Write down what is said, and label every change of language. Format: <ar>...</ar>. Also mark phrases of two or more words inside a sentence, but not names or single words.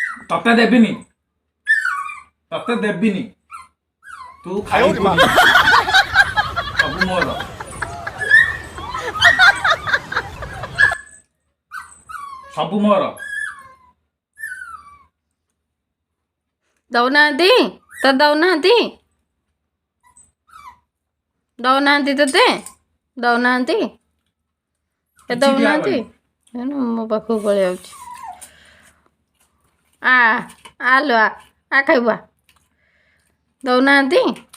<or>ତତେ ଦେବିନି ତୁ ଖାଇବୁନି ସବ ମୋର ସବ ମୋର ଦଉନାହାନ୍ତି ତ ଦଉନାହାନ୍ତି ତତେ ଦଉନାହାନ୍ତି ଦଉନାହାନ୍ତି ମୋ ପାଖକୁ ପଳେଇ ଯାଉଛି ଆଲୋ ଖାଇବା ଦଉନାହାନ୍ତି</or>